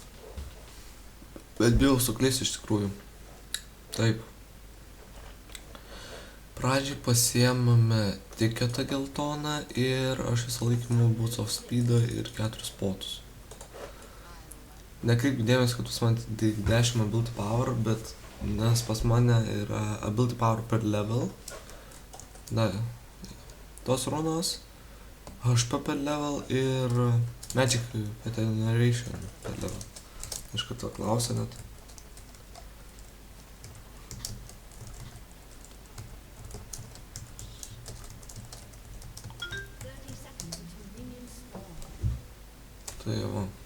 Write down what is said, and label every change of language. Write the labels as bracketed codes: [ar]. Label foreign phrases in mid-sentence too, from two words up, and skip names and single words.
[lt] Bet bijau suklysti iš tikrųjų. Taip. Pradžiai pasiėmame tiketą geltoną ir aš visą laikymą Boots of Speedą ir 4 potus. Nekreipk dėmesį, kad pas mane tik 10 [en] ability power, [lt] bet nes pas mane yra [en] ability power [lt] per level. Da, tos runos, [en] HP per level ir Magic Generation per level. [lt] Iš karto klausia net. Tai va.